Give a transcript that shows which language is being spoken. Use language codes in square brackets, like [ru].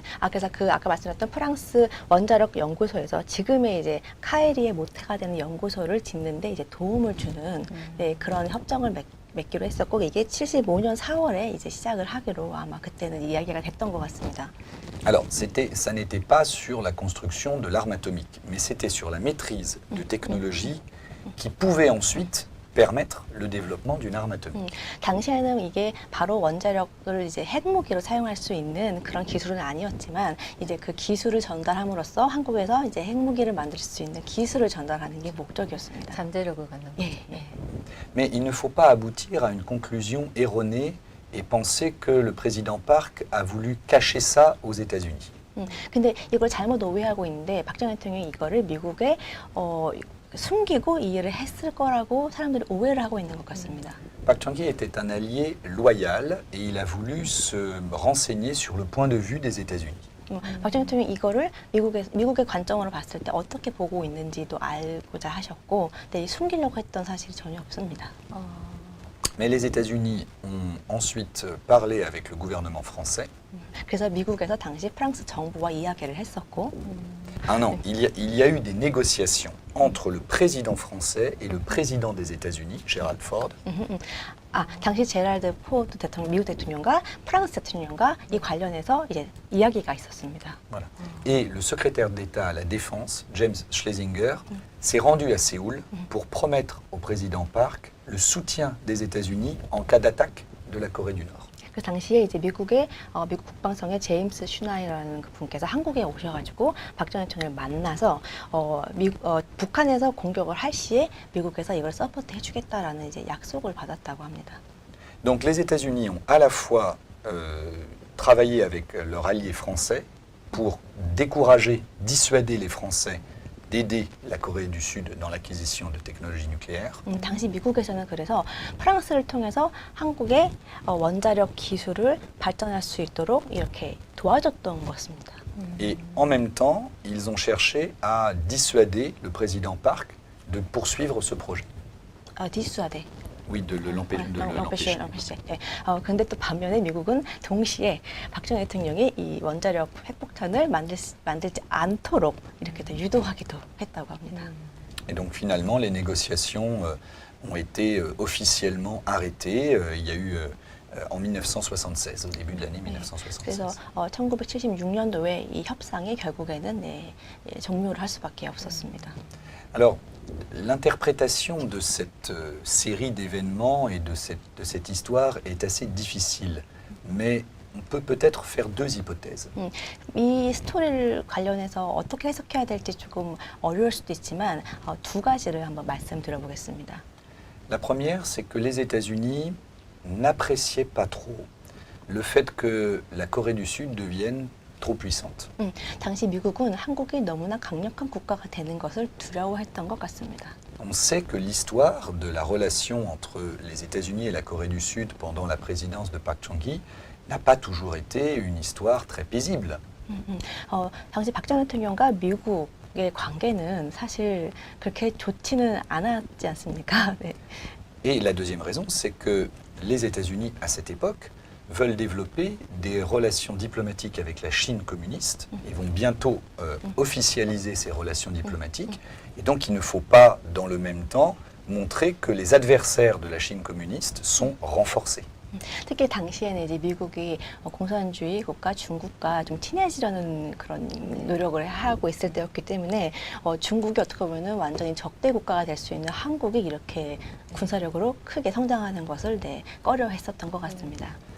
[ko] 그래서 그 아까 말씀드렸던 프랑스 원자력 연구소에서 지금의 이제 카에리의 모태가 되는 연구소를 짓는데 이제 도움을 주는 네, 그런 협정을 맺기로 했었고 이게 75년 4월에 이제 시작을 하기로 아마 그때는 이야기가 됐던 것 같습니다. [fr] Alors, ça n'était pas sur la construction de l'arme atomique, mais c'était sur la maîtrise de technologies qui pouvaient ensuite permettre le développement d'une arme atomique. [ko] 당시에는 이게 바로 원자력을 이제 핵무기로 사용할 수 있는 그런 기술은 아니었지만 이제 그 기술을 전달함으로써 한국에서 이제 핵무기를 만들 수 있는 기술을 전달하는 게 목적이었습니다. 잠재력을 갖는 거죠. 예, 예. [fr] Mais il ne faut pas aboutir à une conclusion erronée et penser que le président Park a voulu cacher ça aux États-Unis. [ko] 근데 이걸 잘못 오해하고 있는데 박정희 대통령이 이거를 미국에 숨기고 이해를 했을 거라고 사람들이 오해를 하고 있는 것 같습니다. [fr] Park Chung-hee était un allié loyal et il a voulu se renseigner sur le point de vue des États-Unis. [ko] 박정희 대통령이 이거를 미국의 관점으로 봤을 때 어떻게 보고 있는지도 알고자 하셨고, 근데 숨기려고 했던 사실이 전혀 없습니다. [fr] Mais les États-Unis ont ensuite parlé avec le gouvernement français. [ko] 그래서 미국에서 당시 프랑스 정부와 이야기를 했었고, [fr] Ah non, il y a eu des négociations entre le président français et le président des États-Unis, Gerald Ford. [ko] 당시 제랄드 포드 대통령, 미국 대통령과 프랑스 대통령과 이 관련해서 이제 이야기가 있었습니다. [fr] Voilà. Et le secrétaire d'État à la Défense, James Schlesinger, s'est rendu à Séoul pour promettre au président Park le soutien des États-Unis en cas d'attaque de la Corée du Nord. [ko] 그 당시에 이제 미국 국방성의 제임스 슈나이라는 그 분께서 한국에 오셔가지고 박정희 대통령을 만나서 북한에서 공격을 할 시에 미국에서 이걸 서포트 해주겠다라는 이제 약속을 받았다고 합니다. [fr] Donc les États-Unis ont à la fois travaillé avec leur allié français pour décourager, dissuader les Français d'aider la Corée du Sud dans l'acquisition de technologies nucléaires. [ko] 당시 미국에서는 그래서 프랑스를 통해서 한국의 원자력 기술을 발전할 수 있도록 이렇게 도와줬던 것입니다. [fr] Et en même temps, ils ont cherché à dissuader le président Park de poursuivre ce projet. 디수아데. Oui, de l'empêcher. [ko] 네. 근데 또 반면에 미국은 동시에 박정희 대통령이 이 원자력 핵폭탄을 만들지 않도록 이렇게 또 유도하기도 했다고 합니다. [fr] Et donc finalement, les négociations ont été officiellement arrêtées. Il y a eu en 1976, au début de l'année 1976. [ko] 그래서 1976년도에 이 협상이 결국에는 종료를 할 수밖에 없었습니다. [fr] Alors, l'interprétation de cette série d'événements et de cette histoire est assez difficile, mais on peut peut-être faire deux hypothèses. [ko] 이 스토리를 관련해서 어떻게 해석해야 될지 조금 어려울 수도 있지만 두 가지를 한번 말씀드려보겠습니다. [fr] La première, c'est que les États-Unis n'appréciaient pas trop le fait que la Corée du Sud devienne trop puissante. [ko] 당시 미국은 한국이 너무나 강력한 국가가 되는 것을 두려워했던 것 같습니다. [fr] On sait que l'histoire de la relation entre les États-Unis et la Corée du Sud pendant la présidence de Park Chung-hee n'a pas toujours été une histoire très paisible. [ko] 당시 박정희 대통령과 미국의 관계는 사실 그렇게 좋지는 않았지 않습니까? 네. [fr] Et la deuxième raison, c'est que les États-Unis, à cette époque, veulent développer des relations diplomatiques avec la Chine communiste et vont bientôt officialiser ces relations diplomatiques. Et donc, il ne faut pas, dans le même temps, montrer que les adversaires de la Chine communiste sont renforcés. [ko] 특히 당시에는 이제 미국이 공산주의 국가 중국과 좀 친해지려는 그런 노력을 하고 있을 때였기 때문에 중국이 어떻게 보면은 완전히 적대 국가가 될 수 있는 한국이 이렇게 군사력으로 크게 성장하는 것을 꺼려했었던 것 같습니다.